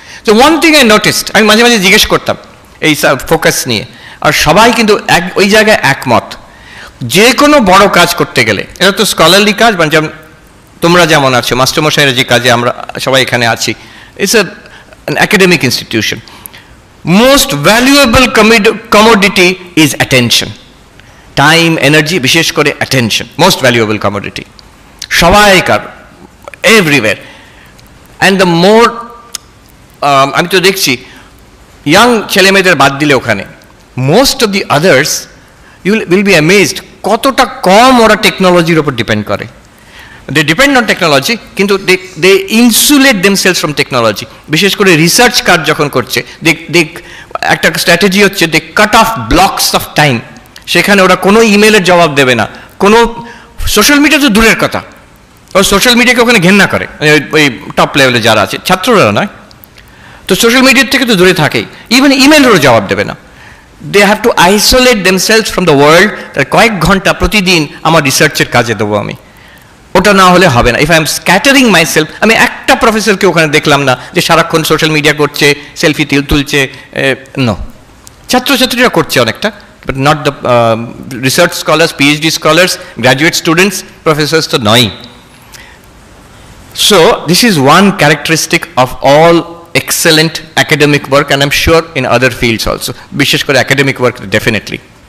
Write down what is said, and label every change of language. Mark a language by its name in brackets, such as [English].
[Bangla] তো one thing I noticed, আমি মাঝে মাঝে জিজ্ঞেস করতাম এই ফোকাস নিয়ে, আর সবাই কিন্তু ওই জায়গায় একমত, যে কোনো বড় কাজ করতে গেলে, এটা তো স্কলারলি কাজ, মানে যেমন তোমরা যেমন আছো, মাস্টারমশাইরা যে কাজে আমরা সবাই এখানে আছি, [English] It's an academic institution. Most valuable commodity is attention. Time, energy, [Bangla] বিশেষ করে [English] attention, most valuable commodity. [Bangla] সবাইকার, everywhere. And the more, আমি তো দেখছি, ইয়াং ছেলেমেয়েদের বাদ দিলে ওখানে, [English] most of the others, you will be amazed, [Bangla] কতটা কম ওরা টেকনোলজির উপর ডিপেন্ড করে। [English] They depend on technology, [Bangla] কিন্তু [English] they insulate themselves from technology. [Bangla] বিশেষ করে রিসার্চ কাজ যখন করছে, একটা স্ট্র্যাটেজি হচ্ছে [English] they cut off blocks of time. [Bangla] সেখানে ওরা কোনো ইমেলের জবাব দেবে না, কোনো সোশ্যাল মিডিয়া তো দূরের কথা, ও সোশ্যাল মিডিয়াকে ওখানে ঘেন্না করে, ওই টপ লেভেলে যারা আছে, ছাত্ররা নয়, তো সোশ্যাল মিডিয়ার থেকে তো দূরে থাকেই, ইভেন ইমেলেরও জবাব দেবে না। [English] They have to isolate themselves from the world. [Bangla] কয়েক ঘন্টা প্রতিদিন আমার রিসার্চের কাজে দেবো আমি, ওটা না হলে হবে না। [English] if I am scattering my self, [Bangla] আমি একটা প্রফেসরকে ওখানে দেখলাম না যে সারাক্ষণ সোশ্যাল মিডিয়া করছে, সেলফি তুলছে, নো, ছাত্রছাত্রীরা করছে অনেকটা, [English] but not the research scholars, [Bangla] PhD scholars, graduate students, Professor's তো নয়। [English] so this is one characteristic of all excellent academic work, and I'm sure in other fields also, [Bangla] বিশেষ করে [English] academic work definitely.